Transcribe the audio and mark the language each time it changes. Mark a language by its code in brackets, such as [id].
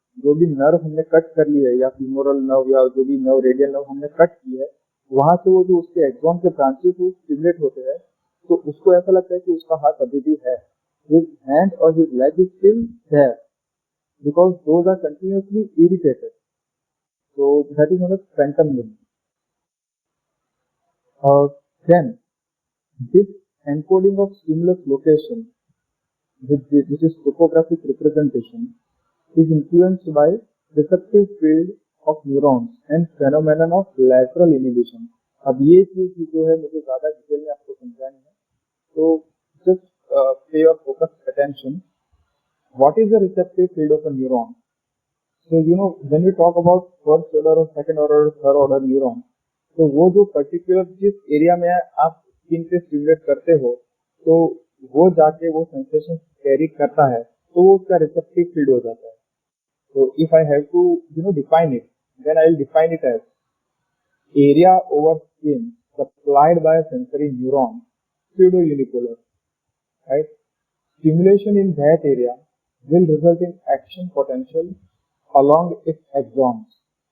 [hi] जो भी नर्व हमने कट कर ली है, या फीमोरल नर्व या जो भी नर्व, रेडियल नर्व हमने कट की है, वहां से वो जो उसके एक्सॉन के ब्रांचेस स्टिमुलेट होते हैं, तो उसको ऐसा लगता है कि उसका हाथ अभी भी है. [en] His hand और his leg is still there because those are continuously irritated. So that is known as phantom limb. Then this encoding of stimulus location, which is topographic representation, is influenced by receptive field of neurons and phenomenon of lateral inhibition. [hi] अब ये चीज जो है मुझे ज्यादा detail में आपको समझानी है, तो [en] just pay your focused attention. What is the receptive field of a neuron? So when we talk about first order or second order or third order neuron, [hi] तो वो जो पर्टिकुलर जिस एरिया में आप स्किन पे स्टिमुलेट करते हो, तो वो जाके वो सेंसेशन कैरी करता है, तो वो उसका रिसेप्टिव फील्ड हो जाता है. [en] So if I have to, define it, then I will define it as area over skin supplied by a sensory neuron, pseudo-unipolar, right? Stimulation in that area will result in action potential along its axons.